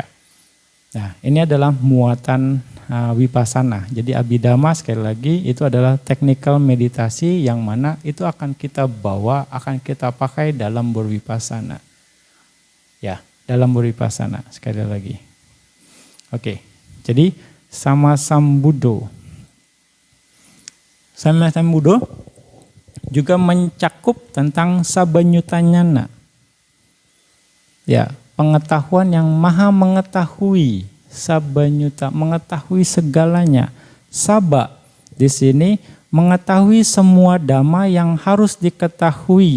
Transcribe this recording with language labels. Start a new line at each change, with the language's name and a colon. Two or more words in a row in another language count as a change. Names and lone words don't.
Indonesian: Nah, ini adalah muatan wipasana. Jadi Abhidhamma sekali lagi itu adalah technical meditasi yang mana itu akan kita bawa, akan kita pakai dalam berwipasana. Ya, dalam berwipasana sekali lagi. Oke. Jadi
Pali: sama sambuddho.
Indonesian: Sama sambuddho juga mencakup tentang sabanyutanyana. Ya, pengetahuan yang maha mengetahui, sabanyuta, mengetahui segalanya. Saba di sini mengetahui semua dhamma yang harus diketahui.